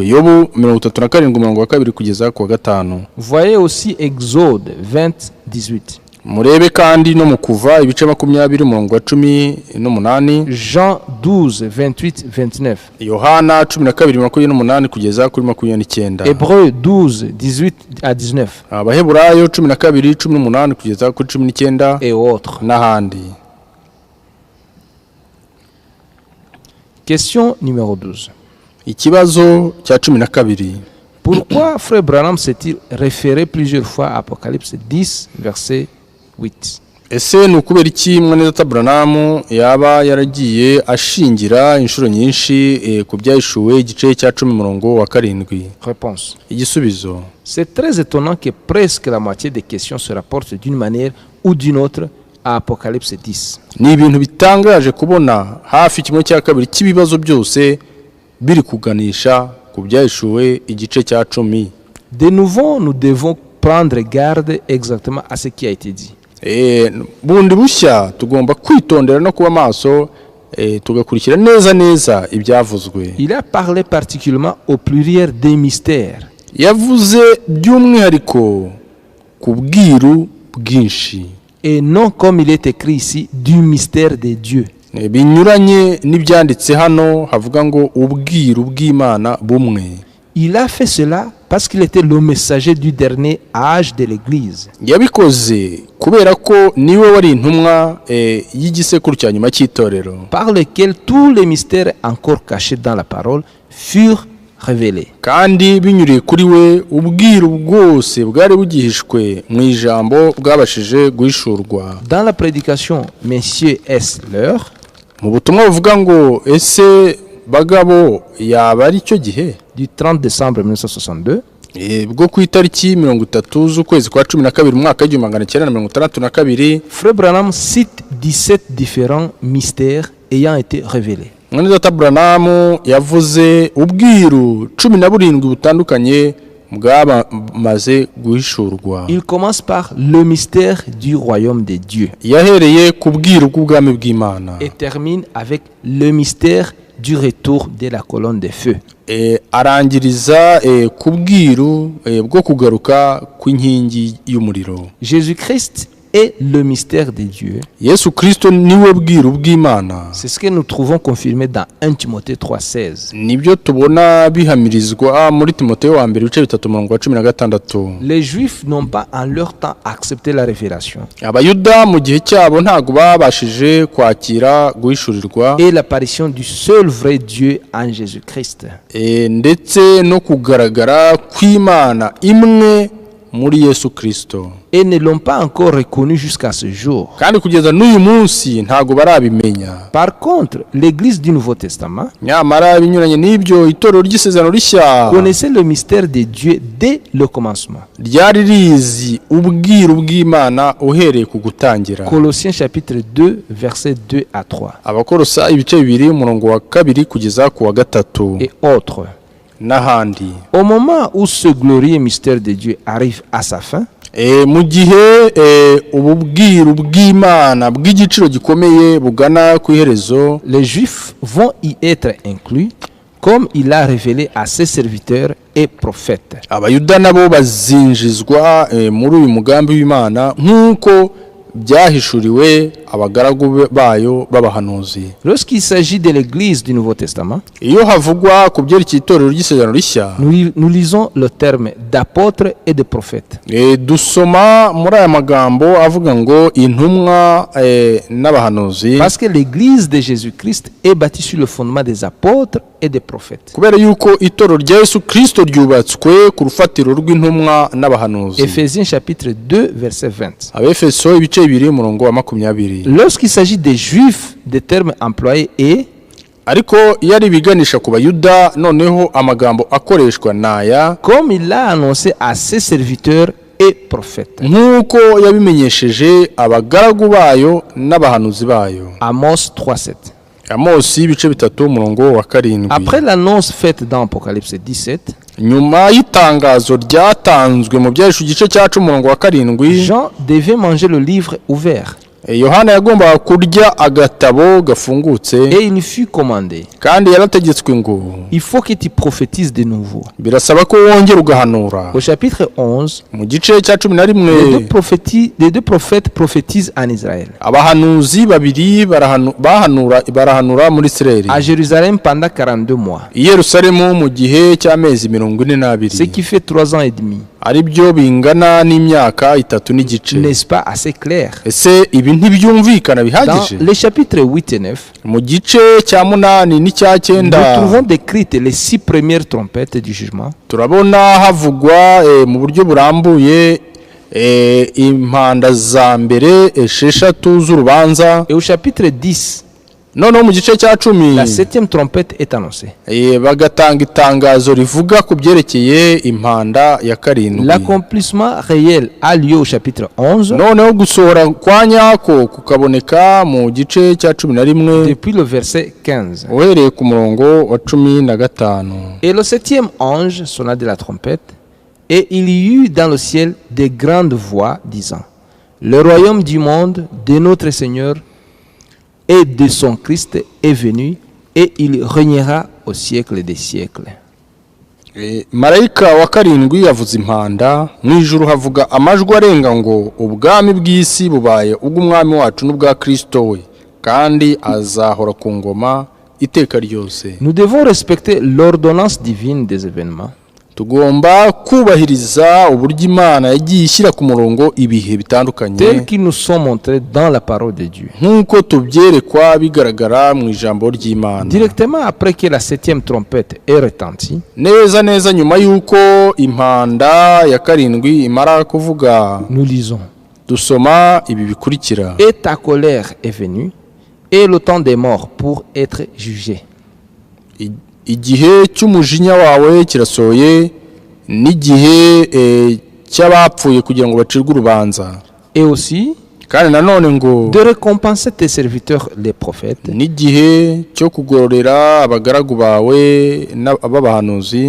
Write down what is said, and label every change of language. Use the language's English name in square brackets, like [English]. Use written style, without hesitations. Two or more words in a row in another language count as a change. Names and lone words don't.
[Kinyarwanda] Yobu 37:2 kugeza ku 5. [French] Voyez aussi Exode 20:18. [Kinyarwanda] Murebe kandi no mu Kuva ibice 20:18. [French] Jean 12:28-29. [Kinyarwanda] Yohana 12:28 kugeza kuri 29. [French] Hébreux 12:18-19. [Kinyarwanda] Abaheburayo 12:18 kugeza kuri 19. [French] Et autres. [Kinyarwanda] N'ahandi. [French] Question numéro 12. [Kinyarwanda] Ikibazo cya 12. [French] Pourquoi Frère Branham s'est-il référé plusieurs fois à Apocalypse 10 verset 8? [Kinyarwanda] Ese nukubera iki Mwene Data Branham yaba yaragiye ashingira inshuro nyinshi ku byahishuwe igice cya 10:7? [French] Réponse. [Kinyarwanda] Igisubizo. [French] C'est très étonnant que presque la moitié des questions se rapportent d'une manière ou d'une autre à Apocalypse 10. [Kinyarwanda] Ni ibintu bitangaje kubona hafi kimwe cya kabiri cy'ibibazo byose biri kuganisha ku byahishuwe igice cya 10. [French] De nouveau, nous devons prendre garde exactement à ce qui a été dit. [Kinyarwanda] Bundi bushya tugomba kwitondera no kuba maso tugakurikira neza ibyavuzwe. [French] Il a parlé particulièrement au pluriel des mystères. [Kinyarwanda] Yavuze by'umwihariko ku bwiru bwinshi. [French] Et non comme il est écrit ici du mystère de Dieu. [Kinyarwanda] Binyuranye n'ibyanditse hano havuga ngo ubwiru bw'Imana bumwe. [French] Il a fait cela parce qu'il était le messager du dernier âge de l'Église. [Kinyarwanda] yabikoze kubera ko niwe wari intumwa y'igisekuru cya nyuma cy'itorero, [French] par lequel tous les mystères encore cachés dans la parole furent révélés. [Kinyarwanda] kandi binyuriye kuri we ubwiru bwose bwari bugihishwe mu ijambo bwabashije guhishurwa. [French] Dans la prédication, messieurs, est-ce l'heure? [Kinyarwanda] Mu butumwa buvuga ngo ese bagabo yaba ari cyo gihe, [French] Du 30 décembre 1962, [Kinyarwanda] bwo ku itariki 30 z'ukwezi kwa 12 umwaka w'1962, [French] Frère Branham cite 17 différents mystères ayant été révélés. [Kinyarwanda] mwene data Branham yavuze ubwiru 17 butandukanye bwamaze guhishurwa. [French] Il commence par le mystère du royaume de Dieu [Kinyarwanda] yahereye ku bwiru bw'ubwami bw'Imana [French] et termine avec le mystère du retour de la colonne de feu. [Kinyarwanda] arangiriza ku bwiru bwo kugaruka kw'inkingi y'umuriro. [French] Jésus-Christ est le mystère de Dieu. [Kinyarwanda] Yesu Kristo niwe bwiru bw'Imana. [French] C'est ce que nous trouvons confirmé dans 1 Timothée 3,16. [Kinyarwanda] nibyo tubona bihamirizwa muri Timoteyo wa mbere ibice 3:16. [French] Les Juifs n'ont pas en leur temps accepté la révélation [Kinyarwanda] Abayuda mu gihe cyabo ntago babashije kwakira guhishurirwa [French] et l'apparition du seul vrai Dieu en Jésus-Christ. [Kinyarwanda] ndetse no kugaragara kw'Imana imwe muri Yesu Kristo. [French] Et ne l'ont pas encore reconnu jusqu'à ce jour. [Kinyarwanda] kandi kugeza n'uyu munsi ntago barabimenya. [French] Par contre, l'Église du Nouveau Testament [Kinyarwanda] nyamara binyuranye n'ibyo itorero ry'isezerano rishya [French] connaissait le mystère de Dieu dès le commencement. [Kinyarwanda] ryari rizi ubwiru bw'Imana uhereye ku gutangira. [French] Colossiens chapitre 2, versets 2 à 3 [Kinyarwanda] Abakolosa ibice 2 umurongo wa 2 kugeza ku wa 3 [French] et autres. [Kinyarwanda] n'ahandi. [French] Au moment où ce glorieux mystère de Dieu arrive à sa fin, [Kinyarwanda] mu gihe ubu bwiru bw'Imana bw'igiciro gikomeye bugana ku iherezo, [French] les Juifs vont y être inclus comme il a révélé à ses serviteurs et prophètes. [Kinyarwanda] Abayuda nabo bazinjizwa muri uyu mugambi w'Imana nk'uko byahishuriwe abagaragu bayo b'abahanuzi. [French] Lorsqu'il s'agit de l'Église du Nouveau Testament, [Kinyarwanda] iyo havugwa ku byerekeye itorero ry'isezerano rishya, [French] nous lisons le terme d'apôtre et de prophète. [Kinyarwanda] dusoma muri aya magambo avuga ngo intumwa n'abahanuzi, [French] Parce que l'Église de Jésus-Christ est bâtie sur le fondement des apôtres et des prophètes. [Kinyarwanda] kubera yuko itorero rya Yesu Kristo ryubatswe ku rufatiro rw'intumwa n'abahanuzi. [French] Éphésiens chapitre 2, verset 20. [Kinyarwanda] Abefeso ibice 2 umurongo wa 20. [French] Lorsqu'il s'agit des Juifs, des termes employés est [Kinyarwanda] ariko iyo ari biganisha ku Bayuda, noneho amagambo akoreshwa naya [French] comme il l'a annoncé à ses serviteurs et prophètes. [Kinyarwanda] nk'uko yabimenyesheje abagaragu bayo n'abahanuzi bayo. [French] Amos 3:7. [Kinyarwanda] Amosi ibice 3 umurongo wa 7. [French] Après l'annonce faite dans Apocalypse 17, [Kinyarwanda] nyuma y'itangazo ryatanzwe mu byahishu igice cya 10 umurongo wa 7, [French] Jean devait manger le livre ouvert [Kinyarwanda] Yohana yagombaga kurya agatabo gafungutse, [French] et il fut commandé: [Kinyarwanda] kandi yarategetswe ngo [French] il faut que tu prophétises de nouveau. [Kinyarwanda] birasaba ko wongera ugahanura. [French] Au chapitre 11, [Kinyarwanda] mu gice cya 11 [French] les deux prophètes prophétisent en Israël, [Kinyarwanda] abahanuzi babiri barahanura muri Isirayeli, [French] à Jérusalem pendant 42 mois, [Kinyarwanda] i Yerusalemu mu gihe cy'amezi [French] ce [Kinyarwanda] 42, [French] qui fait 3 ans et demi. [Kinyarwanda] ari byo bingana n'imyaka 3 n'igice. [French] N'est-ce pas assez clair? [Kinyarwanda] ese ibi ntibyumvikana [French] Dans [Kinyarwanda] bihagije? [French] les chapitres 8 et 9, [Kinyarwanda] mu gice cya 8 n'icya [French] nous [Kinyarwanda] 9 [French] trouvons décrites les 6 premières trompettes du jugement, [Kinyarwanda] turabona havugwa mu buryo burambuye impanda za mbere 6 z'urubanza. [French] et au chapitre 10, [Kinyarwanda] noneho mu gice cya 10 [French] la 7e trompette est annoncée. [Kinyarwanda] bagatanga itangazo rivuga ku byerekeye impanda ya 7. [French] L'accomplissement réel a lieu au chapitre 11, [Kinyarwanda] noneho gusohora kwa nyako kukaboneka mu gice cya 11 [French] depuis le verset 15. [Kinyarwanda] uhereye ku murongo wa 15. [French] Et le 7e ange sonna de la trompette, et il y eut dans le ciel des grandes voix disant: le royaume du monde de notre Seigneur et de son Christ est venu, et il régnera au siècle des siècles. [Kinyarwanda] marayika wa 7 yavuze impanda, mu ijuru havuga amajwi arenga ngo ubwami bw'isi bubaye ubw'umwami wacu n'ubwa Kristo we, kandi azahora ku ngoma iteka ryose. [French] Nous devons respecter l'ordonnance divine des événements [Kinyarwanda] tugomba kubahiriza uburyo Imana yagiye ishyira ku murongo ibihe bitandukanye [French] tels qu'ils nous sont montrés dans la parole de Dieu. [Kinyarwanda] nk'uko tubyerekwa bigaragara mu ijambo ry'Imana. [French] Directement après que la 7e trompette ait retenti, [Kinyarwanda] neza nyuma y'uko impanda ya karindwi imara kuvuga, [French] nous lisons: [Kinyarwanda] dusoma ibi bikurikira: [French] Et ta colère est venue, et le temps des morts pour être jugé. [Kinyarwanda] igihe cy'umujinya wawe kirasohoye, n'igihe cy'abapfuye kugira ngo bacirwe urubanza. [French] Et aussi [Kinyarwanda] kandi nanone ngo [French] de récompenser tes serviteurs les prophètes, [Kinyarwanda] n'igihe cyo kugororera abagaragu bawe b'abahanuzi,